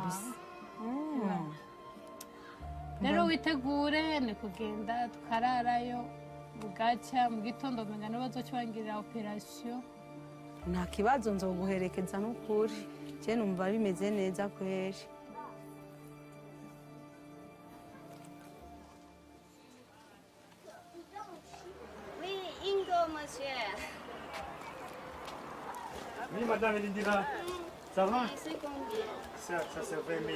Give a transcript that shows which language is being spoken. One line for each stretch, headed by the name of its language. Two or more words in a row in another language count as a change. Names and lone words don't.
Rundi: rero witegure ni kugenda tukararayo bugacya mu gitondo menya niba bazokibangirira operasiyo nta kibazo nzoguherekeza n'ukuri cyane numva bimeze neza kweri
French: Oui, Ingo, monsieur. Oui, madame Lindira. Ça va? C'est combien? Ça c'est 20 000.